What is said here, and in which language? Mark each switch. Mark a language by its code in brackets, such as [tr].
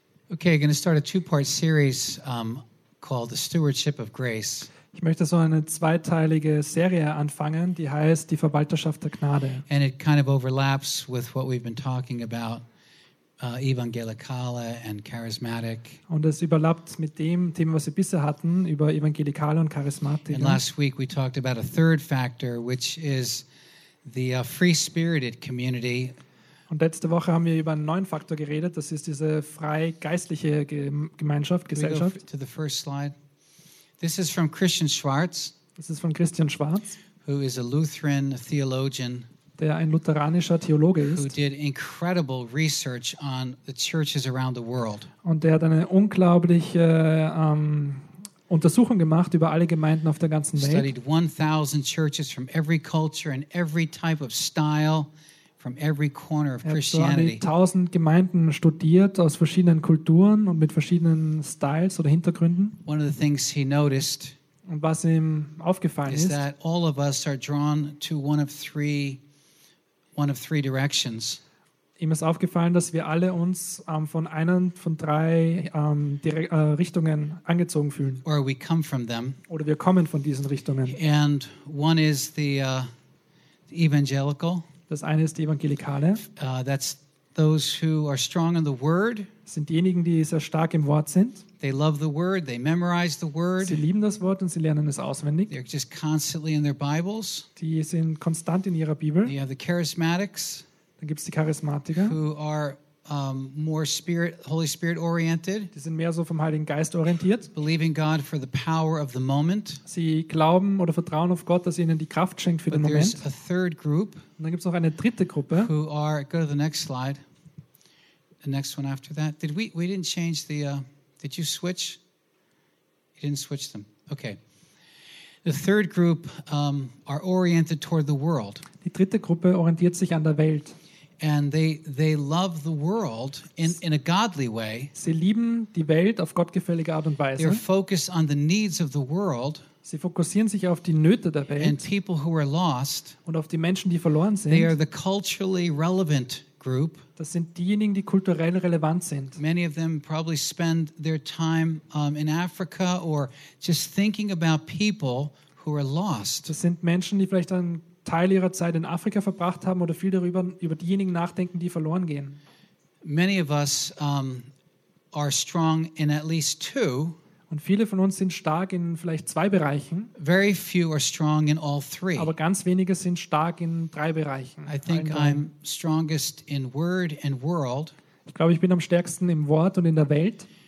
[en] Okay, I'm going to start a two-part series called The Stewardship of Grace. [de] Ich möchte so eine zweiteilige Serie anfangen, die heißt Die Verwalterschaft der Gnade. [en] And it kind of overlaps with what we've been talking about. Evangelikale and charismatic. [de] Und es überlappt mit dem Thema, was wir bisher hatten, über Evangelikale und Charismatik. [en] And last week we talked about a third factor, which is the free-spirited community. [de] Und letzte Woche haben wir über einen neuen Faktor geredet, das ist diese freigeistliche Gemeinschaft, Gesellschaft. [en] To the first slide. This is from Christian Schwarz. [de] Das ist von Christian Schwarz, [en] who is a Lutheran theologian. [de] Der ein lutheranischer Theologe ist, [en] who did incredible research on the churches around the world. [de] Und der hat eine unglaubliche Untersuchung gemacht über alle Gemeinden auf der ganzen Welt. [en] Studied 1000 churches from every culture and every type of style from every corner of Christianity. [de] Er hat 1000 Gemeinden studiert aus verschiedenen Kulturen und mit verschiedenen Styles oder Hintergründen. [en] One of the things he noticed, [de] und was ihm aufgefallen ist, [en] that all of us are drawn to one of three directions. [de] Ihm ist aufgefallen, dass wir alle uns von einer von drei Richtungen angezogen fühlen. [en] Or we come from them. [de] Oder wir kommen von diesen Richtungen. [en] And one is the evangelical. [de] Das eine ist die Evangelikale. [en] That's those who are strong in the word. [de] Das sind diejenigen, die sehr stark im Wort sind. [en] They love the word, they memorize the word. [de] Sie lieben das Wort und sie lernen es auswendig. [en] They're just constantly in their Bibles. [de] Die sind konstant in ihrer Bibel. [en] You have the charismatics. [de] Dann gibt's die Charismatiker. [en] Who are more spirit, Holy Spirit oriented. [de] Die sind mehr so vom Heiligen Geist orientiert. [en] Believing God for the power of the moment. [de] Sie glauben oder vertrauen auf Gott, dass er ihnen die Kraft schenkt für [en] But [de] den Moment. [en] A third group. [de] Und dann gibt's noch eine dritte Gruppe. [en] Who are, go to the next slide. The next one after that. We didn't change the... Did you switch? You didn't switch them. Okay. The third group are oriented toward the world. [de] Die dritte Gruppe orientiert sich an der Welt. [en] And they love the world in a godly way. [de] Sie lieben die Welt auf gottgefällige Art und Weise. [en] They're focused on the needs of the world. [de] Sie fokussieren sich auf die Nöte der Welt. [en] And people who are lost. [de] Und auf die Menschen, die verloren sind. [en] They are the culturally relevant group. [de] Das sind diejenigen, die kulturell relevant sind. [en] Many of them probably spend their time in Africa or just thinking about people who are lost. [de] Das sind Menschen, die vielleicht einen Teil ihrer Zeit in Afrika verbracht haben oder viel darüber über diejenigen nachdenken, die verloren gehen. [en] Many of us are strong in at least two. [de] Und viele von uns sind stark in vielleicht zwei Bereichen. [en] Very few are strong in all three. [de] Aber ganz wenige sind stark in drei Bereichen. [en] I think I'm strongest in word and world. [de] Ich glaube, ich bin am stärksten im Wort und in der Welt.